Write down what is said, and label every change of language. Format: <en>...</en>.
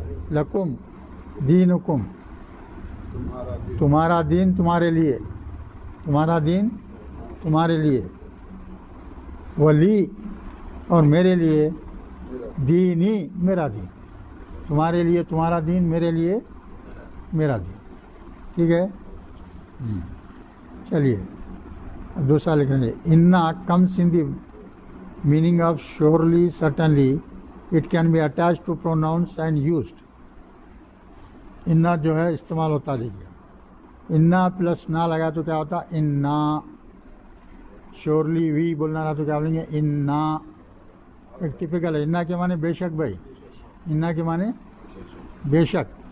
<ar>لکم دینکم،</ar> <ur>تمہارا دین تمہارے لیے، تمہارا دین تمہارے لیے. ولی اور میرے لیے، دینی میرا دین. تمہارے لیے تمہارا دین، میرے لیے میرا دین. ٹھیک ہے. چلیے اب دوسرا لکھ رہے ہیں.</ur> <en>انا comes in the meaning of surely certainly it can be attach to pronounce and used.</en> <ur>انا جو ہے استعمال ہوتا دیکھیے. انا پلس نا لگا تو کیا ہوتا؟ انا. شیورلی وی بولنا رہا تو کیا بولیں گے؟ انا. ایک ٹپیکل ہے. انا کے معنی بے شک بھائی، انا کے معنی بے شک.</ur>